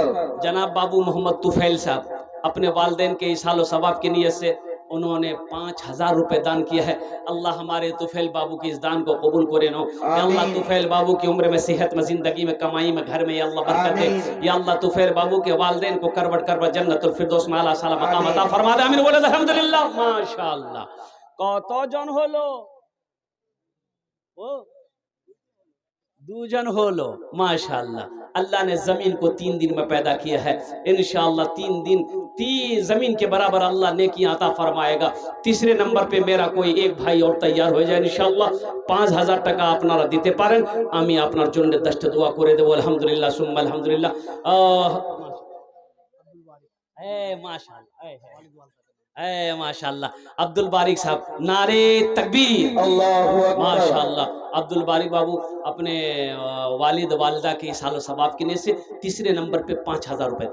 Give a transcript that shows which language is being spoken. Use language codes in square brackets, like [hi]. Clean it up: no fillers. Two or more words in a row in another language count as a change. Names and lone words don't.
[ur] جناب بابو محمد طفیل صاحب اپنے والدین کے اصال و ثواب کی نیت سے انہوں نے 5000 روپے دان کیا ہے. اللہ ہمارے طفیل بابو کی اس دان کو قبول کرے نو. یا اللہ طفیل بابو کی عمر میں, صحت میں, زندگی میں, کمائی میں, گھر میں یا اللہ برکت دے. یا اللہ طفیل بابو کے والدین کو کروٹ [ar] جنت الفردوس [ur] میں اعلیٰ سلام مقام عطا فرما دے. آمین بولے الحمدللہ. ماشاءاللہ [bn] কতজন হলো? ও দুজন হলো মাশাআল্লাহ. [ur] اللہ نے زمین کو 3 دن میں پیدا کیا ہے، انشاءاللہ 3 دن زمین کے برابر اللہ نیکیاں عطا فرمائے گا۔ تیسرے نمبر پہ میرا کوئی ایک بھائی اور تیار ہو جائے انشاءاللہ [bn] 5000 টাকা আপনারা দিতে পারেন, আমি আপনার জন্য 10টা দোয়া করে দেবো। [ar] الحمد لله ثم الحمد لله. [ur] ماشاءاللہ عبدالبارق صاحب، نعرۂ تکبیر, [ar] الله أكبر. ما شاء الله. [ur] عبدالبارق بابو اپنے والد والدہ کے ایصال ثواب کے سے تیسرے نمبر پہ 5000 روپے.